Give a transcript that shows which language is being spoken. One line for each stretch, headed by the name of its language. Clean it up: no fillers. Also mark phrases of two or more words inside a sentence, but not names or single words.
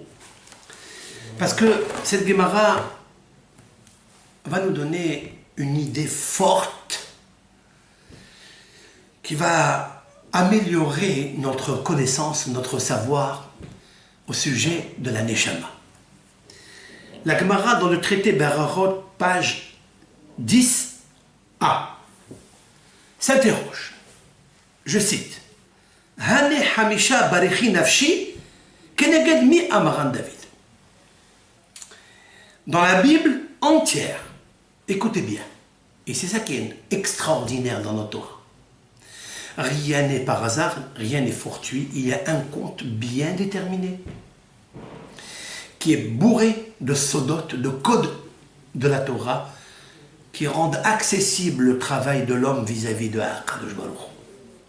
French: Parce que cette Gemara va nous donner une idée forte qui va améliorer notre connaissance, notre savoir au sujet de la Neshama. La Gemara dans le traité Berachot, page 10a, s'interroge. Je cite.
Hebrew: הני חמשה ברכי נפשי כנגד מי אמרן דוד.
French: Dans la Bible entière, écoutez bien, et c'est ça qui est extraordinaire dans notre Torah. Rien n'est par hasard, rien n'est fortuit, il y a un compte bien déterminé, qui est bourré de sodotes, de codes de la Torah, qui rendent accessible le travail de l'homme vis-à-vis de
Hebrew: הקדוש ברוך הוא.